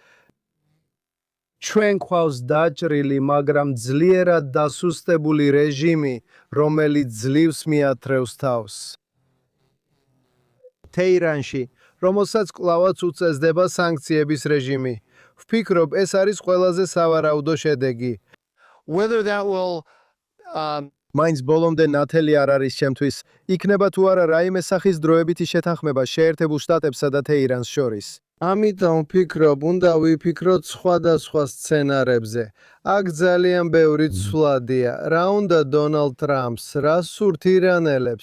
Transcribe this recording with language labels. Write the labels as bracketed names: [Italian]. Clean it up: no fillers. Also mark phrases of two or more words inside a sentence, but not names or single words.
[Georgian] ჩვენ გვყავს დაჭრილი, მაგრამ ძლიერად დასუსტებული რეჟიმი, რომელიც ძლივს მიათრევს თავს. თეირანში, რომელსაც კვლავაც უწესდება სანქციების რეჟიმი. ვფიქრობ, ეს არის ყველაზე სავარაუდო შედეგი. [English] Whether that will [Georgian] მაინც ბოლომდე ნათელი არ არის ჩემთვის, იქნება თუ არა რაიმე სახის დროებითი შეთანხმება შეერთებულ შტატებსა და თეირანს შორის. ამიტომ ვფიქრობ, უნდა ვიფიქროთ სხვადასხვა სცენარებზე. აქ ძალიან ბევრი ცვლადია, რა უნდა დონალდ ტრამპს, რა სურთ ირანელებს.